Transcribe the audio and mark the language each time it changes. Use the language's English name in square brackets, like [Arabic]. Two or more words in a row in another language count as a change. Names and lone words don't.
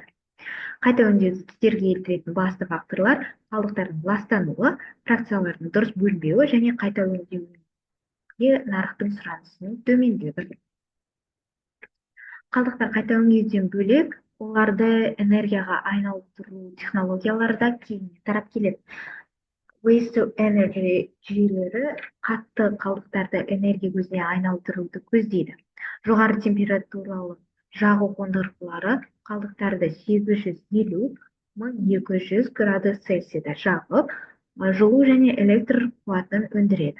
[Kazakh] Қайта өңдеуді кедергі келтіретін басты факторлар қалдықтардың ластануы, фракциялардың дұрыс бөлінбеуі және қайта өңдеуге нарықтың сұранысының төмендігі. Қалдықтар қайта өңдеуден бөлек, оларды энергияға айналдыру технологиялары да кеңінен тарап келеді. [English] Waste to energy [Kazakh] жүйелері қатты қалдықтарды энергия көзіне айналдыруды көздейді. Жоғары температуралы жағу қондырғылары қалдықтарды 850-1200 градус Цельсияда жағып, жылу және электр қуатын өндіреді.